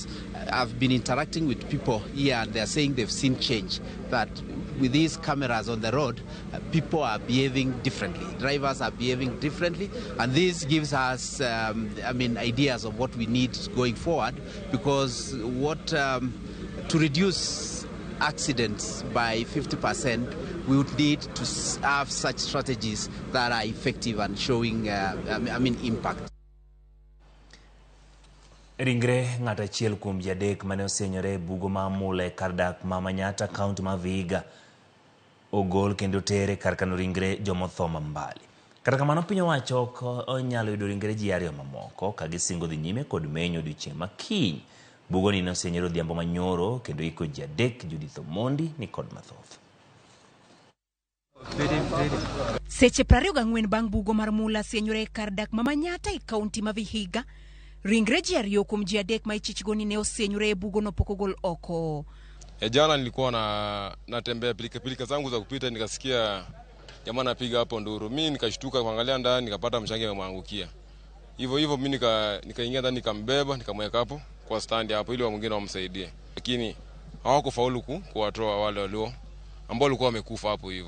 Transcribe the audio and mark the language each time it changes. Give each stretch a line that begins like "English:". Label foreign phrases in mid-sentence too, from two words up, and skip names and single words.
English: I've been interacting with people here, and they're saying they've seen change, that with these cameras on the road, people are behaving differently, drivers are behaving differently, and this gives us ideas of what we need going forward, because to reduce accidents by 50%, we would need to have such strategies that are effective and showing impact.
Luo (Kenya and Tanzania): Ringre ng'at achiel kuom jadek mane osenyore bugo ma mule kar dak ma Manyata kaunti ma Vihiga ogol kendo tere kar kano ringre jomotho Mbali. Kata kamano piny owacho ok onyalo yudo ringre ji ariyo mamoko ka gisingo dhi nyime kod menyo odiochieng' makiny. Bugo ni nosenyore odhiambo manyoro kendo iko ji adek, Judith Omondi ni kod mathoth. Seche 24 bang' bugo mar mula senyore kar dak ma Manyata e kaunti ma Vihiga, ringre ji ariyo kuom ji adek ma ichichgoni ne osenyore e bugo no pok ogol oko.
Swahili: Jana nilikuwa natembea pilika zangu za kupita, nikasikia jamaa anapiga hapo nduru. Mimi nikashtuka kuangalia ndani, nikapata mshangi umemwangukia. Hivyo mimi nikaingia ndani, nikambeba, nikamweka hapo kwa stand hapo ili wa mwingine wamsaidie. Lakini hawakufaulu kuwatoa wale ambao walikuwa wamekufa hapo hivyo.